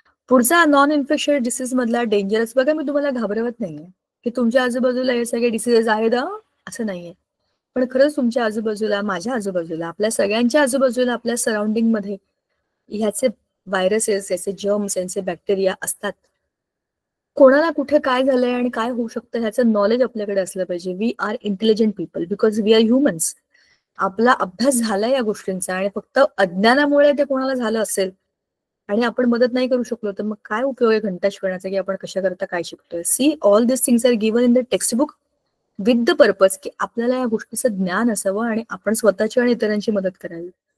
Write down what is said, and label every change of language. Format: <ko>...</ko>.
<mr>पुढचा non infectious disease मधला dangerous, बघा मी तुम्हाला घाबरवत नाहीये की तुमच्या आजूबाजूला हे सगळे डिसीजेस आहेत असं नाहीये, पण खरंच तुमच्या आजूबाजूला, माझ्या आजूबाजूला, आपल्या सगळ्यांच्या आजूबाजूला, आपल्या सराउंडिंग मध्ये ह्याचे व्हायरसेस, याचे जर्म्स, यांचे बॅक्टेरिया असतात. कोणाला कुठे काय झालंय आणि काय होऊ शकतं ह्याचं नॉलेज आपल्याकडे असलं पाहिजे.</mr> <en>We are intelligent people because we are humans.</en> <mr>आपला अभ्यास झालाय या गोष्टींचा, आणि फक्त अज्ञानामुळे ते कोणाला झालं असेल आणि आपण मदत नाही करू शकलो तर मग काय उपयोग आहे घंटा शिकवण्याचा, की आपण कशा करता काय शिकतोय.</mr> <en>see, all this things are given in the textbook with the purpose</en> <mr>की आपल्याला या गोष्टीचं ज्ञान असावं आणि आपण स्वतःची आणि इतरांची मदत करावी.</mr>